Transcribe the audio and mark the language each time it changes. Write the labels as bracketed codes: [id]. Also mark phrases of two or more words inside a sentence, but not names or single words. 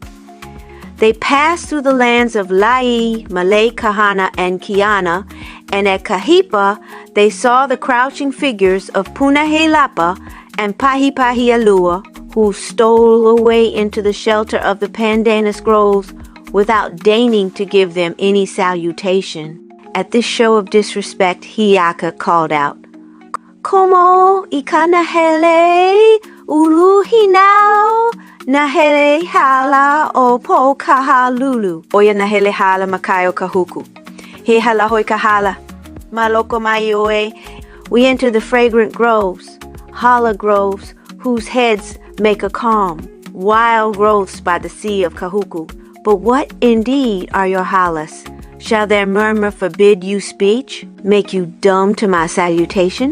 [en] They passed through the lands of Lai, Malay Kahana, and Kiana, and at Kahipa they saw the crouching figures of Punahei-lapa and Pahipahialua, who stole away into the shelter of the pandanus groves without deigning to give them any salutation. At this show of disrespect, Hiiaka called out, [haw] Komo ikanahele uluhinau nahele hala o po kahalulu. Oya nahele hala makayo kahuku. He hala hoi kahala. Maloko mai oe. [en] We entered the fragrant groves. hala groves whose heads make a calm, wild growths by the sea of Kahuku. But what indeed are your halas? Shall their murmur forbid you speech, make you dumb to my salutation?